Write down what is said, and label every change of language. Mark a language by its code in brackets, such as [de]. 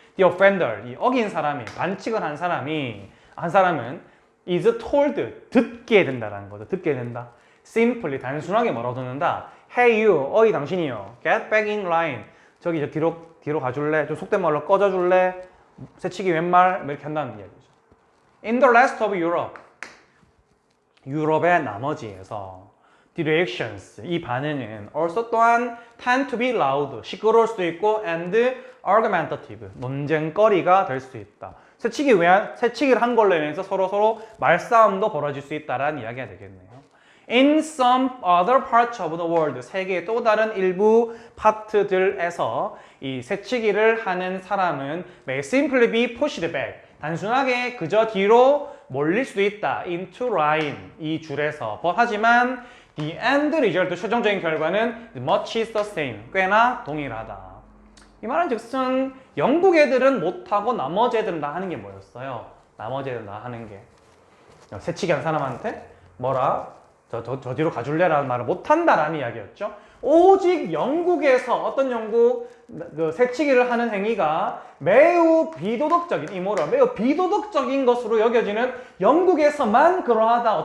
[en] The offender, [ko] 이 어긴 사람이, 반칙을 한 사람은 [en] is told, [ko] 듣게 된다라는 거죠. 듣게 된다. [en] simply, [ko] 단순하게 뭐라고 듣는다. [en] Hey you, [ko] 어이 당신이요. [en] Get back in line. [ko] 저 뒤로 가줄래? 좀 속된 말로 꺼져줄래? 새치기 웬말? 이렇게 한다는 이야기죠. [en] In the rest of Europe, [ko] 유럽의 나머지에서 [en] the reactions, [ko] 이 반응은 [en] also [ko] 또한 [en] tend to be loud, [ko] 시끄러울 수도 있고 [en] and argumentative, [ko] 논쟁거리가 될 수 있다. 새치기를 한 걸로 인해서 서로 말싸움도 벌어질 수 있다라는 이야기가 되겠네요. [en] In some other parts of the world, [ko] 세계의 또 다른 일부 파트들에서 이 새치기를 하는 사람은 [en] may simply be pushed back, [ko] 단순하게 그저 뒤로 몰릴 수도 있다. [en] into line, [ko] 이 줄에서. 하지만 [en] the end result, [ko] 최종적인 결과는 [en] much is the same, [ko] 꽤나 동일하다. 이 말은 즉슨 영국 애들은 못하고 나머지 애들은 다 하는 게 뭐였어요? 나머지 애들은 다 하는 게 새치기 한 사람한테 저 뒤로 가줄래라는 말을 못한다라는 이야기였죠. 오직 영국에서 어떤 그 새치기를 하는 행위가 매우 비도덕적인, 매우 비도덕적인 것으로 여겨지는 영국에서만 그러하다.